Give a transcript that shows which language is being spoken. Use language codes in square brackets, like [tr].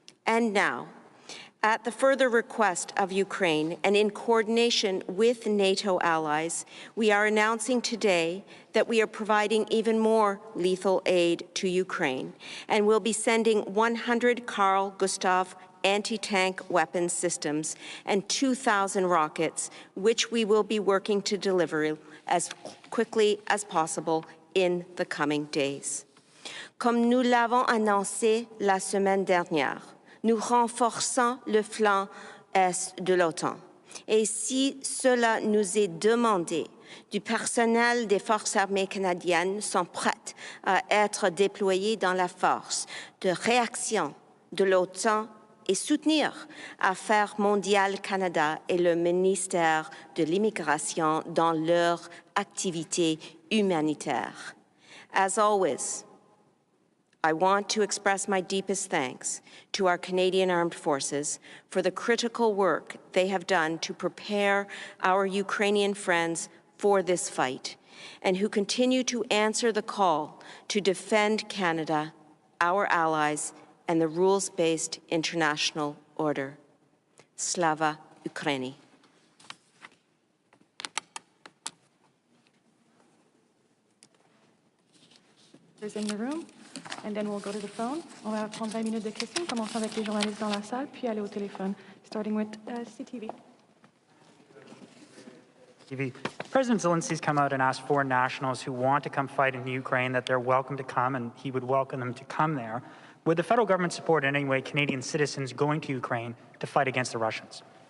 [en] And now, at the further request of Ukraine and in coordination with NATO allies, we are announcing today that we are providing even more lethal aid to Ukraine and will be sending 100 Carl Gustav anti-tank weapon systems and 2,000 rockets, which we will be working to deliver as quickly as possible in the coming days. [fr] Comme nous l'avons annoncé la semaine dernière, nous renforçons le flanc est de l'OTAN. Et si cela nous est demandé, du personnel des forces armées canadiennes sont prêtes à être déployés dans la force de réaction de l'OTAN et soutenir Affaires mondiales Canada et le ministère de l'Immigration dans leur activité humanitaire. [en] As always, I want to express my deepest thanks to our Canadian Armed Forces for the critical work they have done to prepare our Ukrainian friends for this fight, and who continue to answer the call to defend Canada, our allies, and the rules-based international order. [uk] Slava Ukraini. [en] In the room, and then we'll go to the phone. [fr] On va prendre 20 minutes de questions, commençons avec les journalistes dans la salle, puis aller au téléphone, [en] starting with CTV. President Zelensky's come out and asked foreign nationals who want to come fight in Ukraine that they're welcome to come, and he would welcome them to come there. Would the federal government support in any way Canadian citizens going to Ukraine to fight against the Russians?